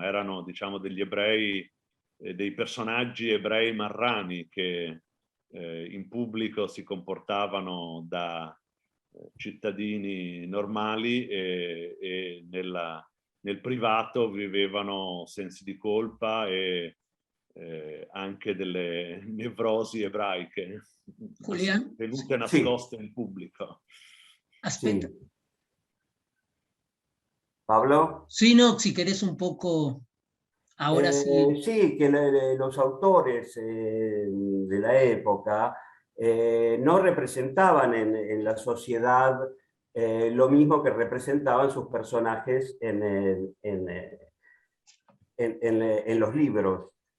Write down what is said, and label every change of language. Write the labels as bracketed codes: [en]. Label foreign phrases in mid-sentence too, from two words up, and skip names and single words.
[it] Erano, diciamo, degli ebrei, dei personaggi ebrei marrani che in pubblico si comportavano da cittadini normali e nel privato vivevano sensi di colpa e anche delle nevrosi ebraiche Julián, tenute nascoste in pubblico. aspetta. [es] Sí. Pablo. Sí, no, si querés un poco, ahora sí. Sí, que los autores de la época no representaban en la sociedad lo mismo que representaban sus personajes en los libros.